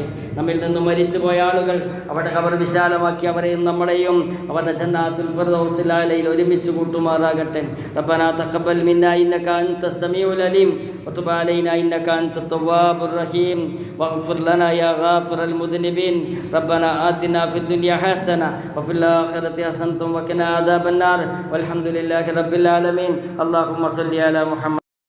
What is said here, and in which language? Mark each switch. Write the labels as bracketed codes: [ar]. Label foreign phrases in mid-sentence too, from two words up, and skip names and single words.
[ml] നമ്മിൽ നിന്ന് മരിച്ചുപോയ ആളുകൾ അവരുടെ ഖബർ വിശാലമാക്കി അവരെയും നമ്മളെയും അവരുടെ ജന്നാത്തുൽ ഫിർദൗസിൽ അലയിൽ ഒരുമിച്ച് കൂട്ടുമാറാകട്ടെ. [ar] ربنا تقبل منا إنك أنت السميع العليم وتب علينا إنك أنت التواب الرحيم واغفر لنا يا غافر المذنبين. റബ്ബനാ آتنا في الدنيا حسنة وفي الآخرة حسنة وقنا عذاب النار والحمد لله رب العالمين. اللهم صل على محمد.